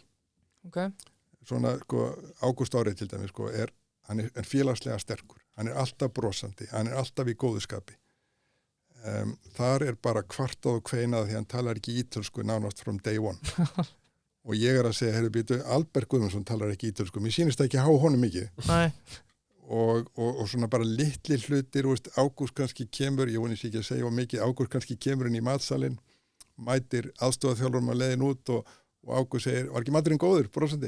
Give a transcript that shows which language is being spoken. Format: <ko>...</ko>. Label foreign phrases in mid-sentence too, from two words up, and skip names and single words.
<is>Svona, sko, Ágúst Orri til dæmis, sko, hann félagslega sterkur, hann alltaf brosandi, hann alltaf í góðu skapi. Þar bara kvartað og kveinað því hann talar ekki ítölsku nánast</is> <en>from day one.</en> <is>Og ég að segja, heyrðu býtu, Albert Guðmundsson talar ekki ítölsku, mér sýnist ekki að há honum mikið. Nei. Og svona bara litli hlutir, veist, Ágúst kannski kemur, ég vonið sér ekki að segja mikið, Ágúst kannski kemur inn í matsalinn, mætir aðstoðarþjálfurum að leiðin út og Ágúst segir, var ekki maturinn góður, brosandi?</is>